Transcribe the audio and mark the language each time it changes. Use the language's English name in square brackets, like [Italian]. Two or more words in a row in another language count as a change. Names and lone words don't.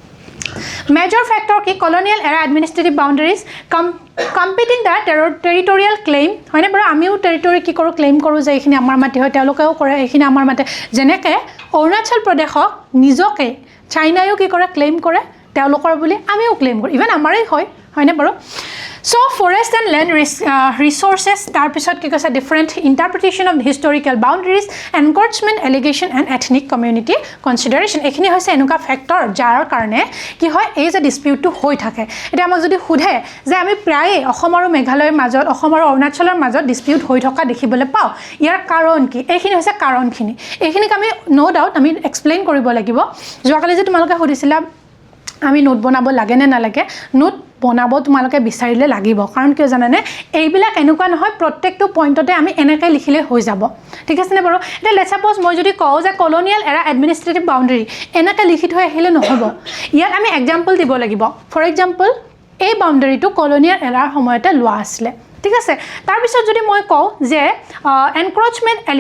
[English] major factor [Assamese] কি [English] colonial era administrative boundaries competing the territorial claim [Assamese] হয়নে বাৰু আমিও টেৰিটৰি কি কৰোঁ ক্লেইম কৰোঁ যে এইখিনি আমাৰ মাটি হয় তেওঁলোকেও কৰে এইখিনি আমাৰ মাটি যেনেকৈ অৰুণাচল প্ৰদেশক নিজকে চাইনায়ো কি কৰে ক্লেইম কৰে তেওঁলোকৰ বুলি আমিও ক্লেইম কৰোঁ ইভেন আমাৰেই হয়নে বাৰু [English] So forest and land resources [Assamese] তাৰ পিছত কি কৈছে [English] different interpretation of historical boundaries encroachment allegation and ethnic community consideration [Assamese] এইখিনি হৈছে এনেকুৱা [English] factor [Assamese] যাৰ কাৰণে কি হয় এই যে [English] dispute [Assamese] তো হৈ থাকে এটা আমাক যদি সোধে যে আমি প্ৰায়ে অসম আৰু মেঘালয় মাজত অসম আৰু অৰুণাচলৰ মাজত ডিচপিউট হৈ থকা দেখিবলৈ পাওঁ যাৰ কাৰণ কি এইখিনি হৈছে কাৰণখিনি এইখিনি আমি [English] no doubt [Assamese] আমি এক্সপ্লেইন কৰিব লাগিব যোৱা কালি যে তোমালোকে সুধিছিলা আমি নোট বনাব লাগে না নালাগে নোট বনাব তোমালোকে বিচাৰিলে লাগিব কাৰণ কিয় জানানে এইবিলাক এনেকুৱা নহয় প্ৰত্যেকটো পইণ্টতে আমি এনেকৈ লিখিলে হৈ যাব ঠিক আছে নে বাৰু এটা [English] let's suppose [Assamese] মই যদি কওঁ যে [English] colonial era administrative boundary [Assamese] এনেকৈ লিখি থৈ আহিলে নহব ইয়াত আমি এক্সাম্পল দিব লাগিব [English] for example [Assamese] এই বাউণ্ডাৰীটো [English] colonial era [Assamese] সময়তে লোৱা আছিল ঠিক আছে তাৰ পিছত যদি মই কওঁ যে এনক্ৰোচমেন্ট